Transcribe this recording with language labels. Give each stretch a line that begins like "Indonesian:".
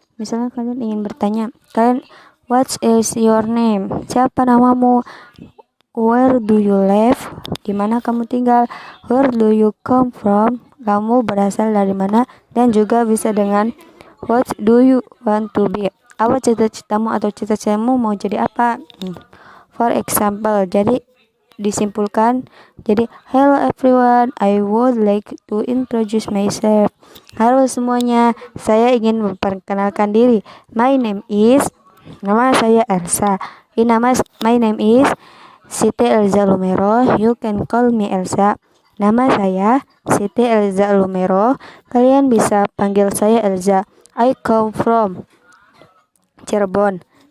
Indonesian: Misalnya kalian ingin bertanya,
English: what is your name?
Indonesian: Siapa namamu?
English: Where do you live?
Indonesian: Di mana kamu tinggal?
English: Where do you come from?
Indonesian: kamu berasal dari mana, dan juga bisa dengan
English: what do you want to be,
Indonesian: apa cita-citamu atau cita-citamu mau jadi apa.
English: For example,
Indonesian: jadi disimpulkan,
English: jadi hello everyone, I would like to introduce myself.
Indonesian: Halo semuanya, saya ingin memperkenalkan diri.
English: My name is,
Indonesian: nama saya Elsa.
English: My name is Siti Elza Lumero. You can call me Elsa.
Indonesian: Nama saya Siti Elza Lumero. Kalian bisa panggil saya Elza.
English: I come from Cirebon.